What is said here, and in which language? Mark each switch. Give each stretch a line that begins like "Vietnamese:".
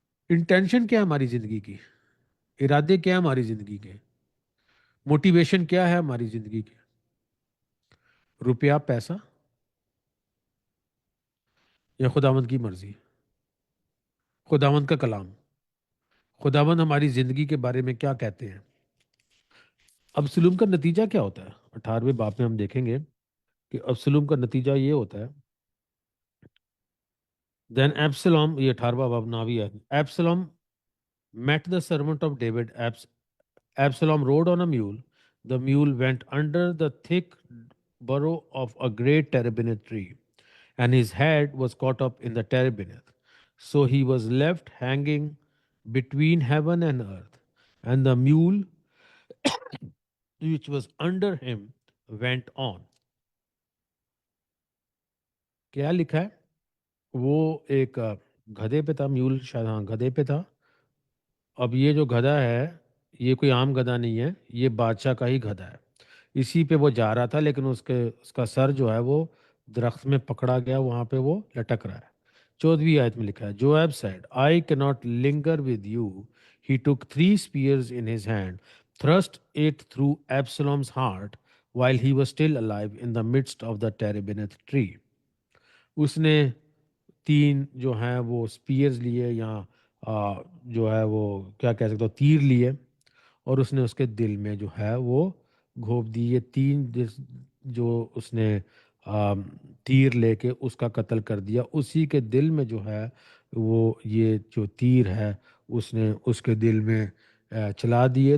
Urdu: Intention کیا ہے ہماری زندگی کی؟ ارادے کیا ہے ہماری زندگی کے؟ موٹیویشن کیا ہے ہماری زندگی کے؟ روپیہ، پیسہ، یا خداوند کی مرضی، خداوند کا کلام؟ خداوند ہماری زندگی کے بارے میں کیا کہتے ہیں؟ ابسلوم کا نتیجہ کیا ہوتا ہے؟ 18ویں باب میں ہم دیکھیں گے کہ ابسلوم کا نتیجہ یہ ہوتا ہے. دین ایبسلوم، یہ 18واں باب ناوی ہے.
English: Absalom met the servant of David. Absalom rode on a mule. The mule went under the thick burrow of a great terebinth tree, and his head was caught up in the terebinth. So he was left hanging between heaven and earth, and the mule which was under him went on.
Urdu: کیا لکھا ہے؟ وہ ایک گدھے پہ تھا، mule شاید، ہاں گدھے پہ تھا. اب یہ جو گدھا ہے یہ کوئی عام گدھا نہیں ہے، یہ بادشاہ کا ہی گدھا ہے. اسی پہ وہ جا رہا تھا، لیکن اس کا سر جو ہے وہ درخت میں پکڑا گیا، وہاں پہ وہ لٹک رہا ہے. 14ویں آیت میں لکھا ہے،
English: Joab said, I cannot linger with you. He took 3 spears in his hand, thrust it through Absalom's heart while he was still alive in the midst of the terebinth tree.
Urdu: اس نے 3 جو ہیں وہ اسپیئرز لیے، یا جو ہے وہ کیا کہہ سکتا ہوں، تیر لیے، اور اس نے اس کے دل میں جو ہے وہ گھونپ دی. یہ 3 جو اس نے تیر لے کے اس کا قتل کر دیا، اسی کے دل میں جو ہے وہ یہ جو تیر ہے اس نے اس کے دل میں چلا دیے.